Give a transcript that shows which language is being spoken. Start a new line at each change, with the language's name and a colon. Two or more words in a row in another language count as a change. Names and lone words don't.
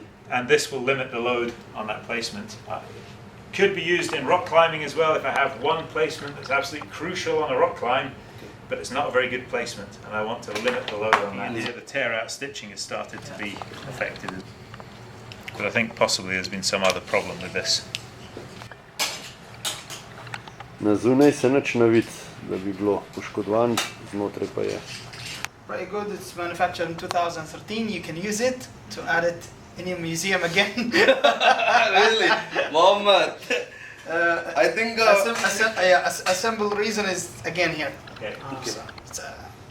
English: And this will limit the load on that placement. Could be used in rock climbing as well if I have one placement that's absolutely crucial on a rock climb, but it's not a very good placement, and I want to limit the load on that. The tear-out stitching has started to be affected, but I think possibly there's been some other problem with this.
Slovenian: Na zunaj se nič ne vidi, da bi bilo poškodovan, znotraj pa je.
English: Very good. It's manufactured in 2013. You can use it to add it in your museum again. Really? Mohammed. I think assemble reason is again here. Okay. So it's